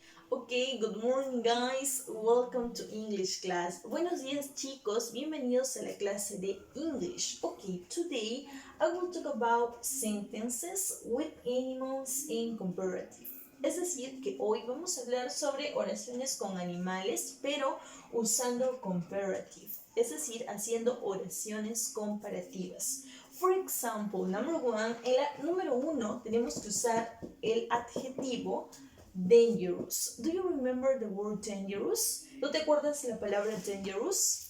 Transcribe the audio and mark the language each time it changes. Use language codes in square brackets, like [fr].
[en] Okay, good morning guys, welcome to English class. [es] Buenos días chicos, bienvenidos a la clase de English. [en] Okay, today I will talk about sentences with animals in comparative. [es] Es decir, que hoy vamos a hablar sobre oraciones con animales, pero usando comparative. Es decir, haciendo oraciones comparativas. [en] For example, number one, [es] en la número uno tenemos que usar el adjetivo dangerous. [en] Do you remember the word dangerous? [es] ¿No te acuerdas la palabra dangerous?